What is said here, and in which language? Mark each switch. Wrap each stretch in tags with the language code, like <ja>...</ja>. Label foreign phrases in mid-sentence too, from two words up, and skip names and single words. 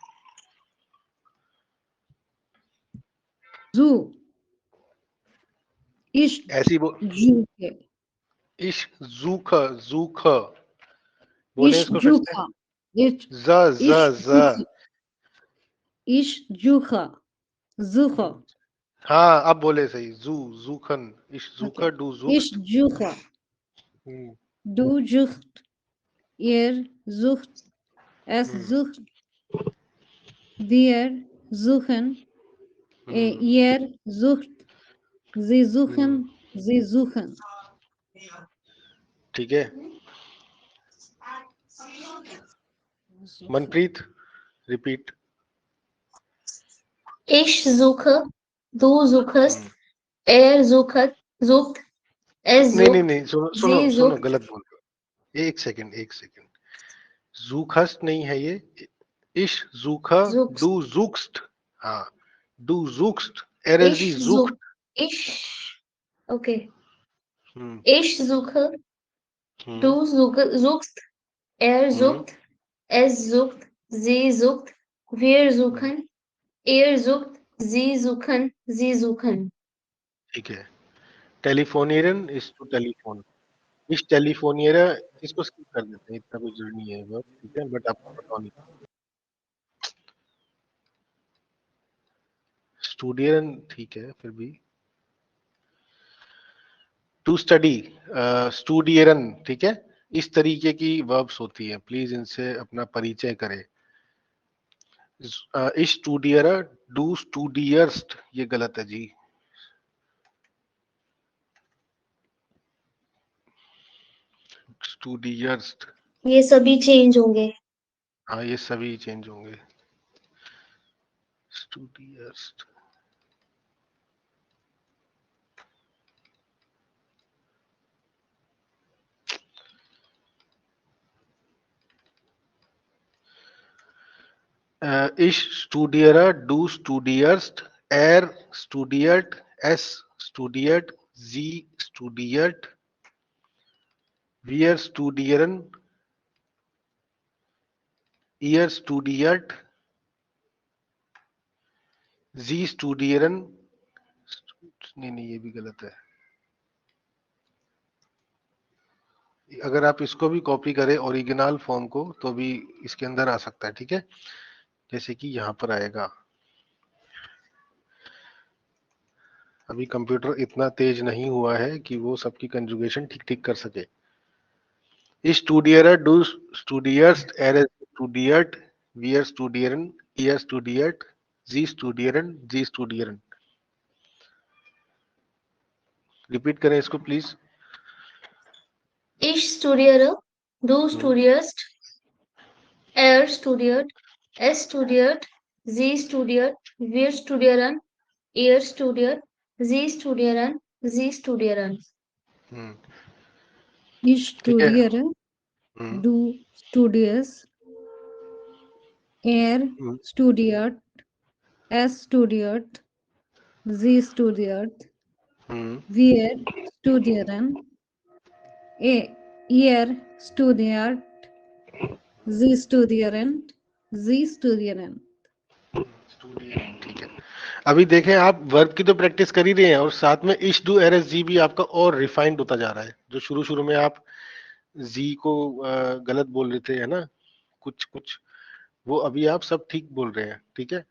<de>zu. Ich</de> <hi>ऐसी</hi> <de>suche. ich suche, suche बोले Ich</de> <hi>इसको फिर से.</hi> <de>suche. Ich suche. Suche. हाँ, अब बोले सही. suchen, ich suche, du suchst. Ich suche. Du suchst. Ihr sucht. Es sucht. Wir suchen. Ihr sucht. Sie suchen. Sie suchen.</de> <hi>ठीक है. मनप्रीत रिपीट.</hi> <de>Ich suche, du suchst, er sucht, es sucht,</de> <hi>नहीं सुनो गलत बोल रहे हो. एक सेकंड. suchst नहीं है ये.</hi> <de>ich suche, du suchst. हाँ, du suchst, er sie sucht. Okay. Ich suche, du suchst, er sucht, es sucht, sie sucht, wir suchen, ihr sucht, sie suchen, sie suchen.</de> <hi>ठीक है. टेलीफोनियरन</hi> <en>is to telephone.</en> <de>ich telefoniere</de> <hi>इसको स्किप कर देते हैं, इतना कुछ जरूरी नहीं है वो. ठीक है, बट आपको पता नहीं. स्टूडियरन ठीक है फिर भी.</hi> <en>to study,</en> <hi>स्टूडियरन. ठीक है. इस तरीके की वर्ब्स होती है. प्लीज इनसे अपना परिचय करें.</hi> <de>ich studiere, du studierst,</de> <hi>ये गलत है जी.</hi> <de>स्टूडियर्स्ट,</de> <hi>ये सभी चेंज होंगे। हाँ ये सभी चेंज होंगे। स्टूडियर्स्ट,</hi> <de>ich studiere, du studierst, er studiert, es studiert, sie studiert, wir studieren, ihr studiert, sie studieren,</de> <hi>नहीं ये भी गलत है। अगर आप इसको भी कॉपी करें ओरिजिनल फॉर्म को तो भी इसके अंदर आ सकता है, ठीक है, जैसे कि यहाँ पर आएगा। अभी कंप्यूटर इतना तेज नहीं हुआ है कि वो सबकी कंजुगेशन ठीक ठीक कर सके।</hi> <de>Ich studiere, du studierst, er studiert, wir studieren, ihr studiert, sie studieren, sie studieren।</de> <hi>रिपीट करें इसको प्लीज।</hi> <de>Ich studiere, du studierst, er studiert, es studiert, sie studiert, wir studieren, ihr studiert, sie studieren, sie studieren। Ich studiere, du studierst, er studiert, es studiert, sie studiert, wir studieren, ihr studiert, sie studieren, sie studieren।</de> <hi>ठीक है, अभी देखें आप वर्ब की तो प्रैक्टिस कर ही रहे हैं और साथ में</hi> <de>ich du er es sie</de> <hi>भी आपका और रिफाइंड होता जा रहा है। जो शुरू शुरू में आप जी को गलत बोल रहे थे, है ना, कुछ कुछ, वो अभी आप सब ठीक बोल रहे हैं, ठीक है।</hi>